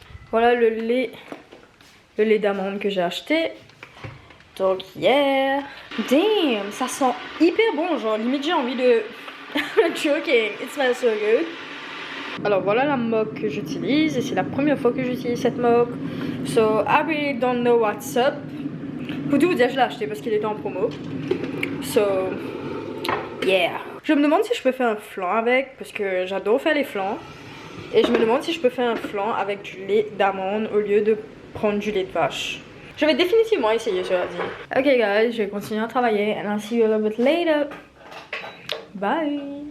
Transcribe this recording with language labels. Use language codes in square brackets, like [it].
[fr] voilà le lait d'amande que j'ai acheté. Donc yeah. Damn, ça sent hyper bon, genre limite j'ai envie de joking, [en] it smells so good. [fr] Alors voilà la mug que j'utilise et c'est la première fois que j'utilise cette mug. [en] So I really don't know what's up. [fr] Pour tout vous dire, je l'ai acheté parce qu'il était en promo. [en] So yeah. [fr] Je me demande si je peux faire un flan avec parce que j'adore faire les flans. Et je me demande si je peux faire un flan avec du lait d'amande au lieu de prendre du lait de vache. Je vais définitivement essayer, cela dit. Ok guys, je vais continuer à travailler [en] and I'll see you a little bit later. [fr] Bye.